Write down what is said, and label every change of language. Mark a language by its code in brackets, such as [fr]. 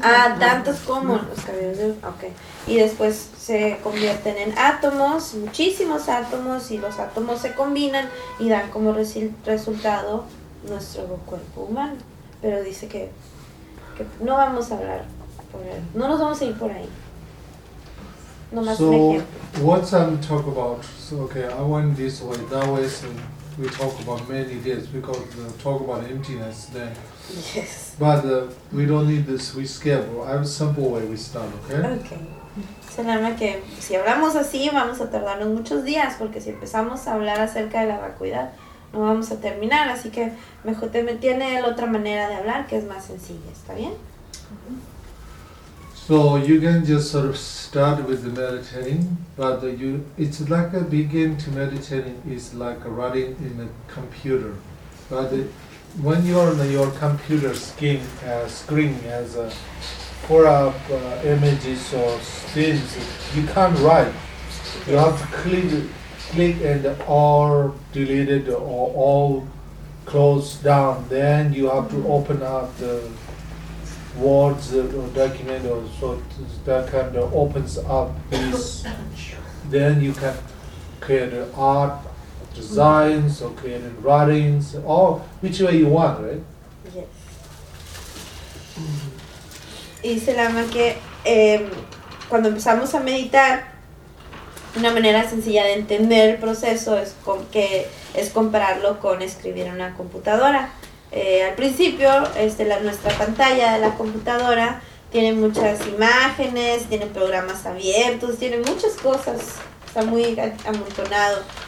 [es] Ah, tantos como los cabellos del cuerpo. Okay. Y después se convierten en átomos, muchísimos átomos, y los átomos se combinan y dan como resultado nuestro cuerpo humano. Pero dice que no vamos a hablar por él. No nos vamos a ir por ahí. [en] So what I'm talk about, so okay, I went this way, that way, so we talk about many days because the talk about emptiness then. Yes. But we don't need this, we skip. I have a simple way we start, okay? Okay. [es] Solamente que si hablamos así vamos a tardarnos muchos días porque si empezamos a hablar acerca de la vacuidad no vamos a terminar, así que mejor te mantiene la otra manera de hablar que es más sencilla, ¿está bien? [en] So you can just sort of start with the meditating, but it's like a begin to meditating is like writing in a computer. But when you are on your computer screen as a pull up images or things, you can't write. You have to click and all deleted or all closed down. Then you have to open up the words or document or so that kind of opens up this, then you can create art designs or create writings or which way you want, right? Yes. [es] Y se llama que cuando empezamos a meditar, una manera sencilla de entender el proceso es que es compararlo con escribir en una computadora. Al principio, nuestra pantalla de la computadora tiene muchas imágenes, tiene programas abiertos, tiene muchas cosas, está muy amontonado.